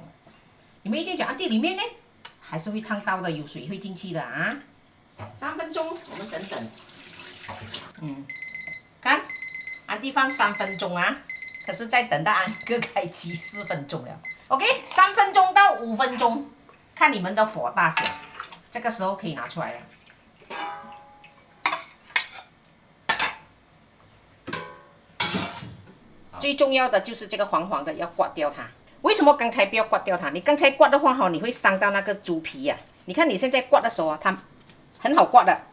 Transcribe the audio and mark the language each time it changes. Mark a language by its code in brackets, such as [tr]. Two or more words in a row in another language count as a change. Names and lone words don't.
[zh] 你們一定講，安迪裡面呢還是會燙到的，有水會進去的啊。3分鐘，我們等等。看，安迪放3分鐘啊，可是再等到安哥開機4分鐘了。OK，3分鐘到5分鐘，看你們的火大小。這個時候可以拿出來了。最重要的就是這個黃黃的要刮掉它。為什麼剛才不要刮掉它？你剛才刮的話哈，你會傷到那個豬皮呀。你看你現在刮的時候啊，它很好刮的。